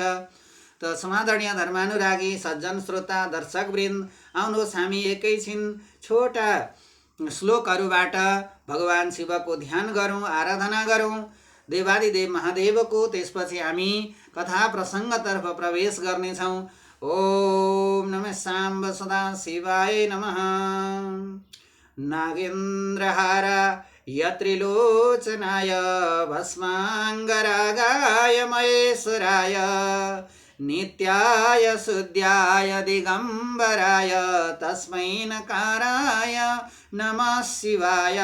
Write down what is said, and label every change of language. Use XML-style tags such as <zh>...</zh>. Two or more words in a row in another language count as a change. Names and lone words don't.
<ne>त समादरणीय धर्मानुरागी सज्जन श्रोता दर्शकवृन्द, आउनुहोस् हामी एकैछिन छोटा श्लोकहरूबाट भगवान शिवको ध्यान गरौँ, आराधना गरौँ देवादिदेव महादेवको। त्यसपछि हामी कथा प्रसङ्गतर्फ प्रवेश गर्नेछौँ।</ne> <sa>ओम नमः साम्ब सदा शिवाय नमः। नागेन्द्रहार यत्रिलोचनाय भस्माङ्गरागाय महेश्वराय नित्याय शुद्ध्याय दिगम्बराय तस्मै नकाराय नमः शिवाय।</sa>